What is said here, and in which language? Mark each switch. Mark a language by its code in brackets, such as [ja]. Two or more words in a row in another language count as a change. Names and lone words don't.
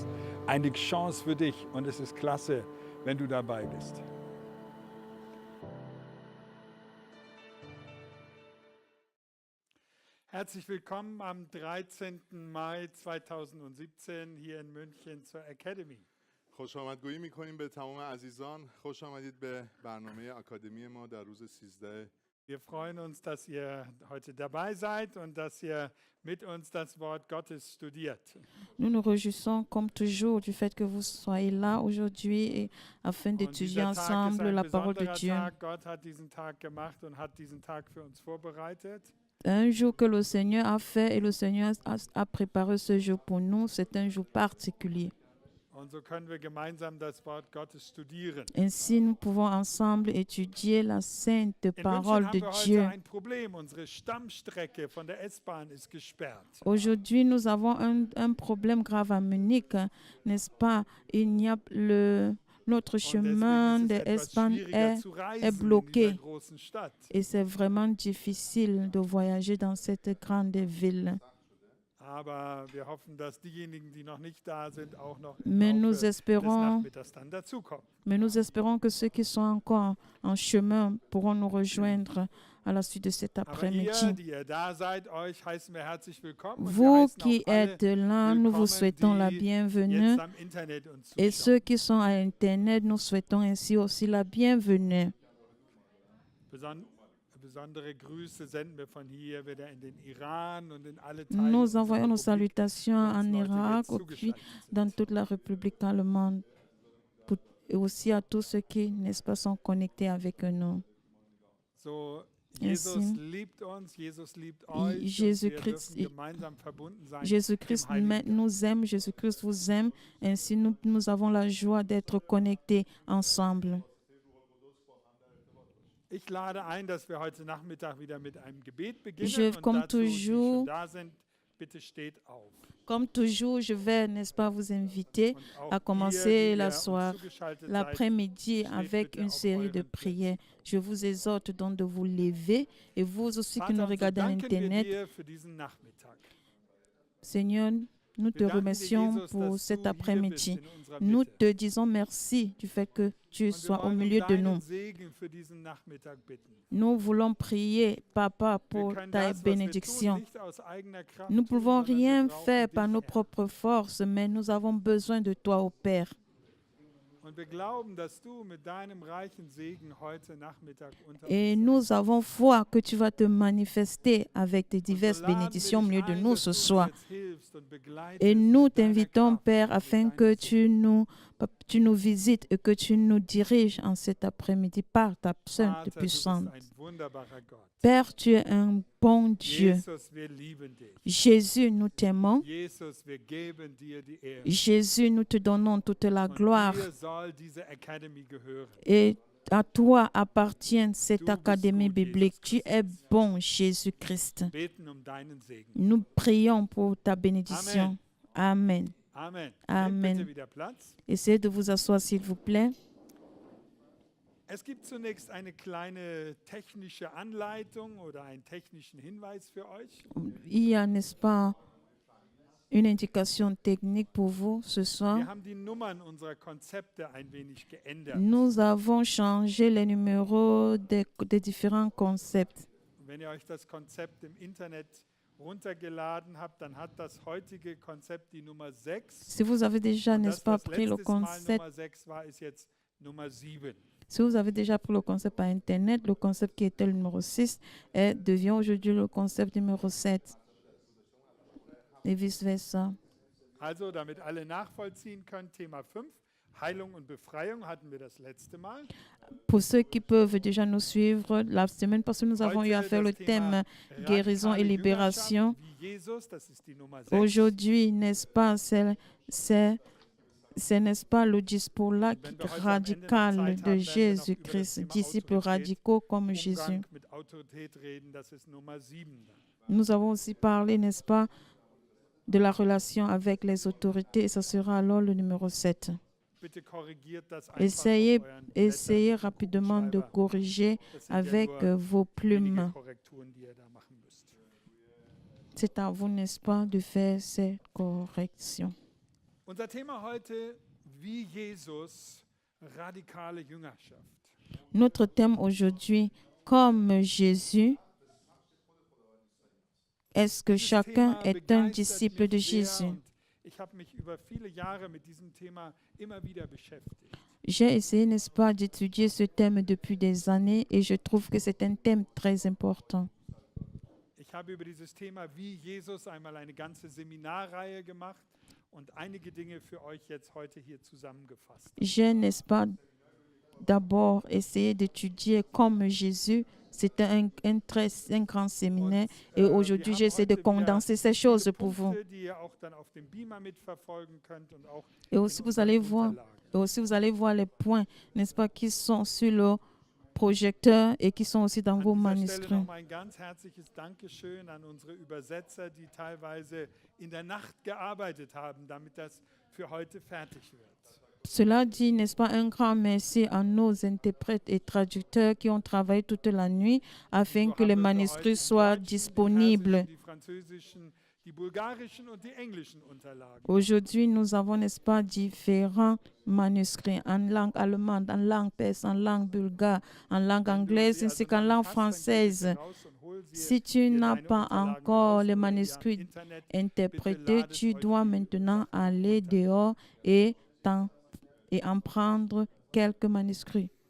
[de] Eine Chance für dich und es ist klasse, wenn du dabei bist. Herzlich willkommen am 13. Mai 2017 hier in München zur Academy. [fa] خوش آمدگویی میکنیم به تمام عزیزان. خوش آمدید به برنامه آکادمی ما در روز 13. [de] Wir freuen uns, dass ihr heute dabei seid und dass ihr mit uns das Wort Gottes studiert. [fr] Nous nous réjouissons comme toujours du fait que vous soyez là aujourd'hui afin d'étudier ensemble la parole de Dieu. [de] Gott hat diesen Tag gemacht und hat diesen Tag für uns vorbereitet. [fr] Un jour que le Seigneur a fait et le Seigneur a préparé ce jour pour nous, c'est un jour particulier. [de] Und so können wir gemeinsam das Wort Gottes studieren. [fr] Ainsi, nous pouvons ensemble étudier la sainte [de] In [fr] parole [de] München [fr] de [de] haben wir [fr] Dieu. [de] heute ein Problem. Unsere Stammstrecke von der S-Bahn ist gesperrt. [fr] Aujourd'hui, nous avons un problème grave à Munich, n'est-ce pas? Il n'y a notre [de] Und [fr] chemin [de] deswegen [fr] de [de] ist es etwas [fr] S-Bahn [de] schwieriger [fr] est [de] zu reisen [fr] est [de] in [fr] bloqué. [de] dieser großen Stadt. [fr] Et c'est vraiment difficile de voyager dans cette grande ville. [de] Aber wir hoffen, dass diejenigen, die noch nicht da sind, auch noch [fr] Mais [de] im [fr] nous [de] Laufe des [fr] espérons, [de] Nachmittags dann dazukommen. [fr] que ceux qui sont encore en chemin pourront nous rejoindre à la suite de cet [de] Aber ihr, [fr] après-midi. [de] die ihr da seid, euch heißen wir herzlich willkommen. Und wir [fr] Vous [de] heißen [fr] qui [de] auch alle [fr] êtes là, nous vous [de] willkommen, [fr] souhaitons la [de] die [fr] bienvenue. [de] jetzt am Internet uns [fr] Et [de] zuschauen. [fr] ceux qui sont à Internet, nous souhaitons ainsi aussi la bienvenue. [de] Besondere Grüße senden wir von hier wieder in den Iran und in alle Teile [fr] Nous [de] unserer [fr] envoyons nos [de] Republik, [fr] salutations [de] wo uns [fr] en [de] Leute [fr] Irak [de] jetzt [fr] et puis [de] zugeschaltet sind. [fr] dans toute la République allemande. Et aussi à tous ceux qui, n'est-ce pas, sont connectés avec nous. [de] So, Jesus [fr] Ainsi, [de] liebt uns, Jesus liebt euch. und [fr] Jésus-Christ- [de] wir dürfen gemeinsam verbunden sein [fr] Jésus-Christ [de] im Heiligen Geist. [fr] nous aime, Jésus-Christ vous aime. Ainsi, nous avons la joie d'être connectés ensemble. [de] Ich lade ein, dass wir heute Nachmittag wieder mit einem Gebet beginnen. [fr] Je, [de] und [fr] comme [de] dazu, die [fr] toujours- [de] schon da sind, bitte steht auf. [fr] Comme toujours, je vais, n'est-ce pas, vous inviter [de] Und auch [fr] à commencer [de] ihr, die [fr] la [de] ihr uns [fr] soirée, [de] zugeschaltet seid, [fr] l'après-midi [de] steht [fr] avec [de] bitte [fr] une [de] auf [fr] série de [de] euren [fr] prières. Je vous exhorte donc de vous lever et vous aussi qui nous [de] Vater, so [fr] regardez à [de] danken wir [fr] Internet. [de] dir für diesen Nachmittag. [fr] Seigneur, nous te [de] Wir danken dir, [fr] remercions [de] Jesus, [fr] pour [de] dass [fr] cet [de] du hier [fr] après-midi. [de] bist in unserer [fr] Nous [de] Mitte. [fr] te disons merci du fait que tu [de] Und wir [fr] sois au [de] wollen um [fr] milieu de [de] deinen [fr] nous. [de] Segen für diesen Nachmittag bitten. [fr] Nous voulons prier, Papa, [de] Wir [fr] pour [de] können [fr] ta [de] das, was wir tun, [fr] bénédiction. [de] nicht aus eigener Kraft [fr] Nous ne [de] tun, [fr] pouvons [de] sondern wir [fr] rien [de] brauchen [fr] faire [de] dich, [fr] par nos [de] Herr. [fr] propres forces, mais nous avons besoin de toi, ô Père. [de] Und wir glauben, dass du mit deinem reichen Segen heute Nachmittag unter [fr] Et [de] uns [fr] nous [de] sein [fr] avons foi que tu vas te manifester avec tes [de] wirst. [fr] diverses [de] Und so laden wir [fr] bénédictions au [de] dich [fr] milieu de [de] ein, [fr] nous [de] dass [fr] ce [de] du uns [fr] soir. [de] jetzt hilfst und begleitest [fr] Et nous [de] mit deiner [fr] t'invitons, [de] Kraft [fr] Père, [de] und mit [fr] afin [de] deinem [fr] que [de] Segen. [fr] tu nous visites et que tu nous diriges en cet après-midi par ta sainte [de] Vater, du bist [fr] puissance. [de] ein wunderbarer Gott. [fr] Père, tu es un bon Dieu. [de] Jesus, wir lieben dich. [fr] Jésus, nous t'aimons. [de] Jesus, wir geben dir die Ehre. [fr] Jésus, nous te donnons toute la [de] Und [fr] gloire. [de] dir soll diese Academy gehören. [fr] Et à toi appartient cette [de] Du bist [fr] académie [de] gut, [fr] biblique. [de] Jesus [fr] Tu es [de] Christus. [fr] bon, Jésus-Christ. [de] Beten um deinen Segen. [fr] Nous prions pour ta bénédiction. Amen. Amen. Amen. [de] Nehmt bitte wieder Platz. [fr] Essayez de vous asseoir, s'il vous plaît. [de] Es gibt zunächst eine kleine technische Anleitung oder einen technischen Hinweis für euch. [fr] Il y a, n'est-ce pas, une indication technique pour vous ce soir. [de] Wir haben die Nummern unserer Konzepte ein wenig geändert. [fr] Nous avons changé les numéros des différents concepts. [de] Wenn ihr euch das Konzept im Internet runtergeladen habt, dann hat das heutige Konzept die Nummer 6. [fr] Si vous avez déjà, [de] Und [fr] n'est-ce [de] das, [fr] pas, [de] was [fr] pris le [de] letztes Mal [fr] concept, [de] Nummer 6 war, ist jetzt Nummer 7. [fr] si vous avez déjà pris le concept par Internet, le concept qui était le numéro 6 devient aujourd'hui le concept numéro 7. Et vice-versa. [de] Also, damit alle nachvollziehen können, Thema 5, Heilung und Befreiung hatten wir das letzte Mal. [fr] Pour ceux qui peuvent déjà nous suivre, la semaine passée, nous avons eu à [de] Heute [fr] faire le [de] das [fr] thème guérison et [de] radikale [fr] libération. [de] Jüngerschaft wie Jesus, das ist die Nummer 6. [fr] Aujourd'hui, n'est-ce pas, c'est, n'est-ce pas, le discours là [de] Wenn wir heute am Ende noch [fr] radical [de] Zeit haben, [fr] de [de] werden wir noch über das [fr] Jésus-Christ, [de] Thema [fr] disciples [de] Autorität, [fr] radicaux comme Jésus. [de] Umgang mit Autorität reden, das ist Nummer 7. [fr] Nous avons aussi parlé, n'est-ce pas, de la relation avec les autorités et ce sera alors le numéro 7. [de] Bitte korrigiert das einfach [fr] Essayez, [de] auf euren [fr] essayez [de] Blättern, [fr] rapidement de [de] Kugelschreiber. [fr] corriger [de] Das sind ja [fr] avec [de] nur [fr] vos [de] wenige [fr] plumes. [de] Korrekturen, die ihr da machen müsst. [fr] C'est à vous, n'est-ce pas, de faire ces corrections. [de] Unser Thema heute, wie Jesus, radikale Jüngerschaft. [fr] Notre thème aujourd'hui, comme Jésus, est-ce que [de] Dieses [fr] chacun [de] Thema [fr] est un [de] begeistert [fr] disciple de [de] mich sehr [fr] Jésus? [de] und ich habe mich über viele Jahre mit diesem Thema immer wieder beschäftigt. [fr] J'ai essayé, n'est-ce pas, d'étudier ce thème depuis des années et je trouve que c'est un thème très important. [de] Ich habe über dieses Thema, wie Jesus, einmal eine ganze Seminarreihe gemacht und einige Dinge für euch jetzt heute hier zusammengefasst. [fr] J'ai, n'est-ce pas, d'abord essayé d'étudier comme Jésus. C'était un grand séminaire et [de] wir [fr] aujourd'hui [de] haben [fr] j'essaie de [de] heute wieder [fr] condenser ces [de] viele [fr] choses pour vous. [de] Punkte, die ihr auch dann auf dem Beamer mitverfolgen könnt und auch [fr] Et aussi [de] in [fr] vous [de] unseren [fr] allez voir, [de] Unterlagen. [fr] et aussi vous allez voir les points, n'est-ce pas, qui sont sur le projecteur et qui sont aussi dans vos [de] An dieser Stelle [fr] manuscrits. [de] nochmal ein ganz herzliches Dankeschön an unsere Übersetzer, die teilweise in der Nacht gearbeitet haben, damit das für heute fertig wird. [fr] Cela dit, n'est-ce pas, un grand merci à nos interprètes et traducteurs qui ont travaillé toute la nuit afin [de] So [fr] que [de] haben [fr] les [de] wir für [fr] manuscrits [de] heute die [fr] soient [de] deutschen, [fr] disponibles. [de] Die persischen, die französischen, die bulgarischen und die englischen Unterlagen. [fr] Aujourd'hui, nous avons, n'est-ce pas, différents manuscrits en langue allemande, en langue perse, en langue bulgare, en langue [de] Wenn du [fr] anglaise [de] sie [fr] ainsi [de] also [fr] qu'en [de] noch [fr] langue [de] nicht hast, dann geh [fr] française. [de] bitte raus und hol sie. [fr] Si tu [de] Hier [fr] n'as [de] deine [fr] pas [de] Unterlagen [fr] encore [de] raus [fr] les [de] oder die am [fr] manuscrits [de] Internet. [fr] interprétés, tu dois maintenant aller dehors et en prendre quelques manuscrits.